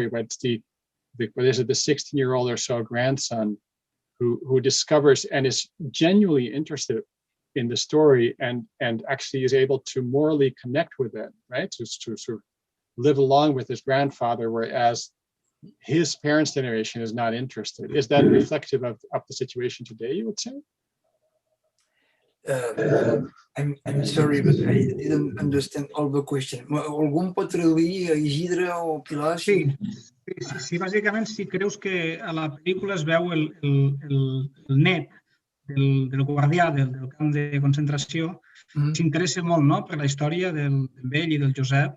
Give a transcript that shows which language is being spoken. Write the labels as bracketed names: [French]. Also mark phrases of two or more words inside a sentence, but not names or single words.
[English] But it's the 16-year-old or so grandson who discovers and is genuinely interested in the story and actually is able to morally connect with it, right? To sort of live along with his grandfather, whereas his parents' generation is not interested. Is that reflective of the situation today, you would say? I'm sorry, but I didn't understand all the question. [Catalan] Algú pot traduir, Isidre o Pilar? Sí, bàsicament, si creus que a la pel·lícula es veu el net del guardià del camp de concentració, s'interessa molt, no?, per la història d'ell i del Josep.